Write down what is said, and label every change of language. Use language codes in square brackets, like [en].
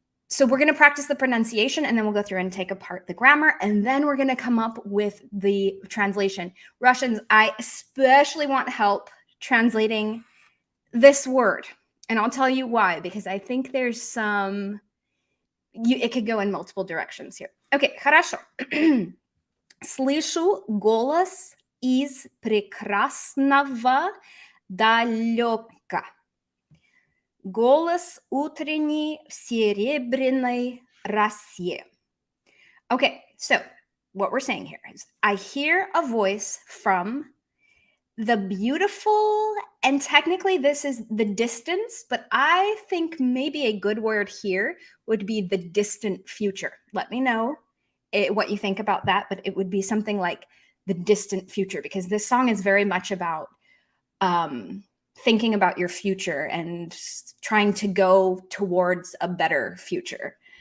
[en] So we're going to practice the pronunciation, and then we'll go through and take apart the grammar, and then we're going to come up with the translation. Russians, I especially want help translating this word, and I'll tell you why, because I think there's it could go in multiple directions here. Okay, хорошо. [ru] Слышу голос из прекрасного далёка. Голос утренний в серебряной росе. [en] Okay, so what we're saying here is I hear a voice from the beautiful, and technically this is the distance, but I think maybe a good word here would be the distant future. Let me know what you think about that, but it would be something like the distant future, because this song is very much about thinking about your future and trying to go towards a better future.